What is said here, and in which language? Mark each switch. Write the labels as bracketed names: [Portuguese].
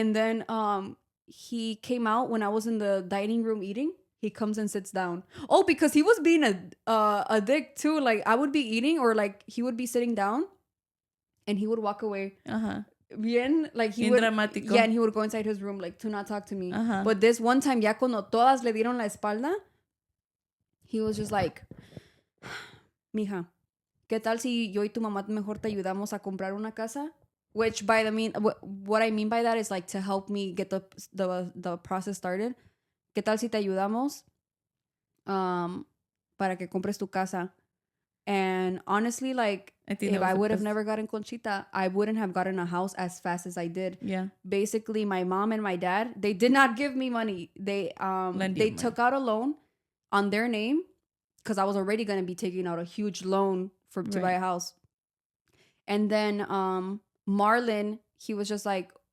[English] And then he came out when I was in the dining room eating. He comes and sits down. Oh, because he was being a dick too. Like I would be eating, or like he would be sitting down, and he would walk away. Bien, like he would. [Spanish] Dramático. [English] Yeah, and he would go inside his room, like to not talk to me. But this one time, [Spanish] ya cuando todas le dieron la espalda, [English] he was just like, [Spanish] mija, ¿qué tal si yo y tu mamá mejor te ayudamos a comprar una casa? [English] Which what I mean by that is like to help me get the process started. [Spanish] ¿Qué tal si te ayudamos para que compres tu casa? [English] And honestly, like, if I would have never gotten Conchita, I wouldn't have gotten a house as fast as I did. Yeah. Basically, my mom and my dad, they did not give me money. They took out a loan on their name because I was already going to be taking out a huge loan to buy a house. And then Marlon, he was just like,